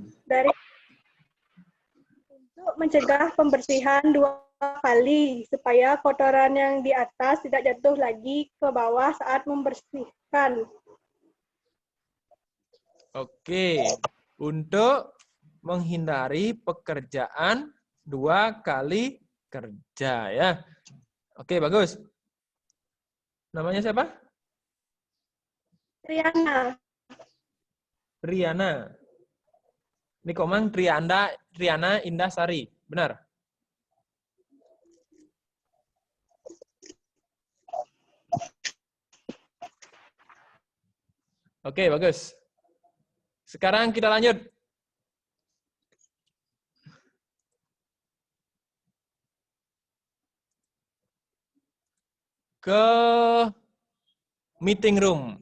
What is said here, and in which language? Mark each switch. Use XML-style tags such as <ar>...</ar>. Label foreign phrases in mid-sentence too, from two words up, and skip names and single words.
<id>dari untuk mencegah pembersihan 2 kali supaya kotoran yang di atas tidak jatuh lagi ke bawah saat membersihkan. Oke, untuk menghindari pekerjaan 2 kali kerja ya. Oke, bagus. Namanya siapa? Triana. Triana. Nikomang Triana Indasari. Benar? Oke, bagus. Sekarang kita lanjut. Ke</id> <en>meeting room.</en>